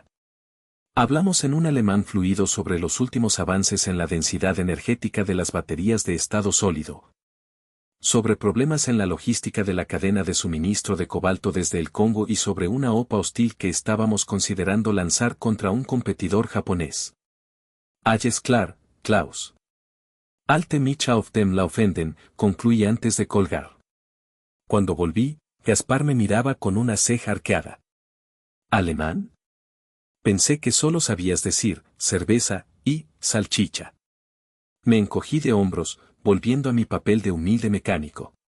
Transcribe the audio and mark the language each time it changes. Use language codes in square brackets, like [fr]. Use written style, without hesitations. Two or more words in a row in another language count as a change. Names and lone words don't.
[es] Hablamos en un alemán fluido sobre los últimos avances en la densidad energética de las baterías de estado sólido, sobre problemas en la logística de la cadena de suministro de cobalto desde el Congo y sobre una OPA hostil que estábamos considerando lanzar contra un competidor japonés. [de] Alles klar, Klaus. Alte mich auf dem Laufenden, [es] concluí antes de colgar. Cuando volví, Gaspar me miraba con una ceja arqueada. ¿Alemán? Pensé que solo sabías decir cerveza y salchicha. Me encogí de hombros, volviendo a mi papel de humilde mecánico.